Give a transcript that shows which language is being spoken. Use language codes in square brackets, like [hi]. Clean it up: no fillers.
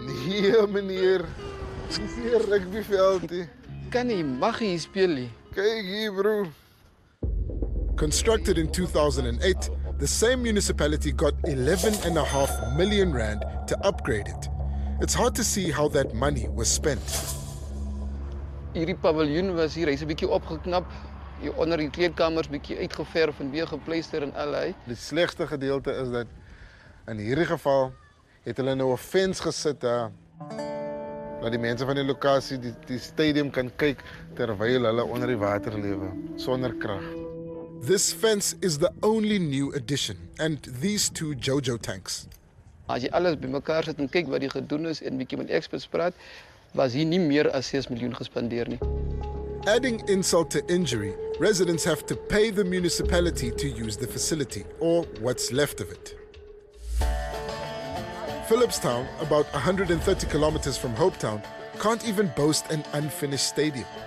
[af] Nee, meneer. Dis nie 'n rugbyveld nie. Kan nie mag hier speel nie. Kyk hier, bro. [en] Constructed in 2008, the same municipality got 11.5 million rand to upgrade it. It's hard to see how that money was spent. [af] Hierdie paviljoen was hier, hy's 'n bietjie opgeknap. Hier onder die kleedkamers bietjie uitgeverf en weer gepleister en allei. Die slegste gedeelte is dat in hierdie geval het hulle nou 'n fence gesit daar. Dat die mense van die lokasie die stadium kan kyk terwyl hulle onder die water lewe sonder krag. [en] This fence is the only new addition, and these 2 JoJo tanks. [af] As jy alles bymekaar sit en kyk wat die gedoen is en bietjie met experts praat, was hier nie meer as 6 miljoen gespandeer nie. [en] Adding insult to injury, residents have to pay the municipality to use the facility, or what's left of it. Phillipstown, about 130 kilometers from Hope Town, can't even boast an unfinished stadium.